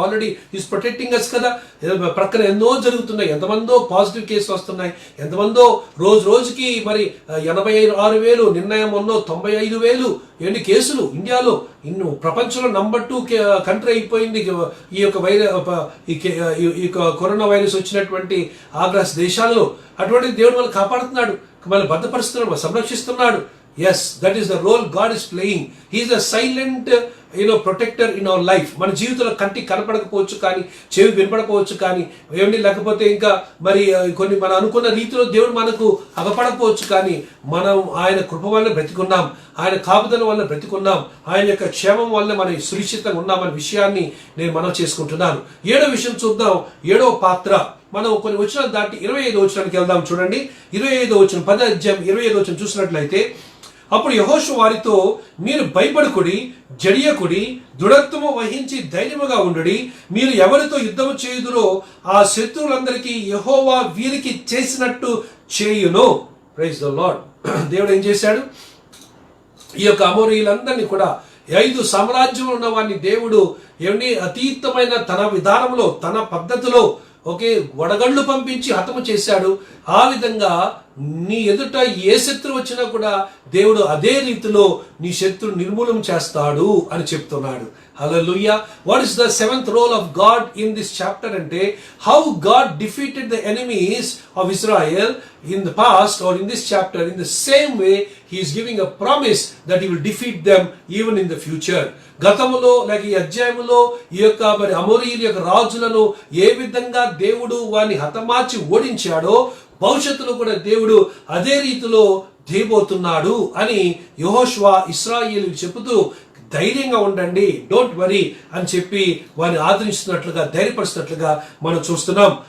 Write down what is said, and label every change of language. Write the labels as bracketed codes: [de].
[en] already is protecting us [te] కదా. ప్రక్కన ఎన్నో జరుగుతున్నాయి, ఎంతమందో పాజిటివ్ కేసులు వస్తున్నాయి, ఎంతమందో రోజుకి మరి 86,000, నిర్ణయం ఉన్నో 95,000 ఎన్ని కేసులు ఇండియాలో. ప్రపంచంలో నంబర్ 2 కంట్రీ అయిపోయింది ఈ యొక్క కరోనా వైరస్ వచ్చినటువంటి ఆగ్రస్ దేశాల్లో. అటువంటి దేవుడు మనల్ని కాపాడుతున్నాడు, మనల్ని భద్రపరుస్తున్నాడు, సంరక్షిస్తున్నాడు. [en] Yes, that is the role God is playing. He is a silent protector in our life. [te] మన జీవితంలో కంటికి కనపడకపోవచ్చు కానీ, చెవి వినపడకపోవచ్చు కానీ, ఏమండి లేకపోతే ఇంకా మరి కొన్ని మనం అనుకున్న రీతిలో దేవుడు మనకు అగపడకపోవచ్చు కానీ, మనం ఆయన కృప వల్ల బ్రతికున్నాం, ఆయన కాపుదల వల్ల బ్రతికున్నాం, ఆయన యొక్క క్షేమం వల్ల మనం సురక్షితంగా ఉన్నామనే విషయాన్ని నేను మనం చేసుకుంటున్నాను. 7వ విషయం చూద్దాం. 7వ పాత్ర మనం కొన్ని వచనాలు దాటి 25వ వచనానికి వెళ్దాం. చూడండి, 25వ వచనం, 10వ అధ్యాయం 25వ వచనం చూసినట్లయితే, అప్పుడు యెహోషువ వారితో, మీరు భయపడకుడి, జడియకుడి, దృఢత్వము వహించి ధైర్యముగా ఉండుడి. మీరు ఎవరితో యుద్ధము చేయుదురో ఆ శత్రువులందరికీ యెహోవా వీరికి చేసినట్టు చేయును. [en] Praise the Lord. [te] దేవుడు ఏం చేశాడు, ఈ యొక్క అమోరీయులందరినీ కూడా 5 సామ్రాజ్యంలో ఉన్న వారిని దేవుడు ఏమండి అతీతమైన తన విధానంలో, తన పద్ధతిలో వడగళ్ళు పంపించి హతము చేశాడు. ఆ విధంగా నీ ఎదుట ఏ శత్రువు వచ్చినా కూడా దేవుడు అదే రీతిలో నీ శత్రువు నిర్మూలన చేస్తాడు అని చెప్తున్నాడు. హల్లెలూయా. [en] What is the 7th role of God in this chapter అంటే how God defeated the enemies of Israel in the past, or in this chapter in the same way he is giving a promise that he will defeat them even in the future. [te] గతములో లేక ఈ అధ్యాయములో ఈ యొక్క మరి అమోరీయుల యొక్క రాజులను ఏ విధంగా దేవుడు వారిని హతమార్చి ఓడించాడో, భవిష్యత్తులో కూడా దేవుడు అదే రీతిలో చేయబోతున్నాడు అని యెహోషువ ఇశ్రాయేలుకు చెబుతూ, ధైర్యంగా ఉండండి, [en] don't worry [te] అని చెప్పి వారిని ఆదరిస్తున్నట్లుగా, ధైర్యపరుస్తున్నట్లుగా మనం చూస్తున్నాం.